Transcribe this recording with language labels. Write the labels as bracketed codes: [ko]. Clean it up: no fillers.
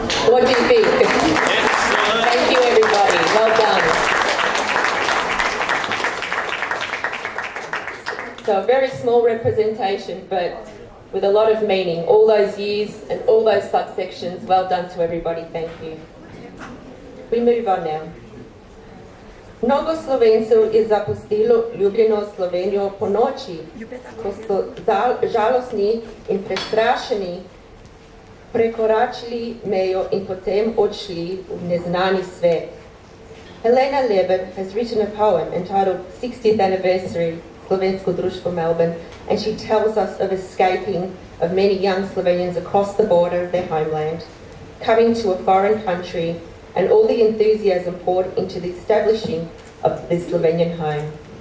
[en] What do you think? Thank you, everybody. Well done. So a very small representation, but with a lot of meaning. All those years and all those subsections. Well done to everybody. Thank you. We move on now. [sl] Mnogo Slovencev je zapustilo ljubljeno Slovenijo po noči, ko so žalostni in prestrašeni prekoračili mejo in potem odšli v neznani svet. [en] Helena Leber has written a poem entitled 60th Anniversary Slovensko Društvo Melbourne, and she tells us of escaping of many young Slovenians across the border of their homeland, coming to a foreign country, and all the enthusiasm poured into the establishing of the Slovenian home.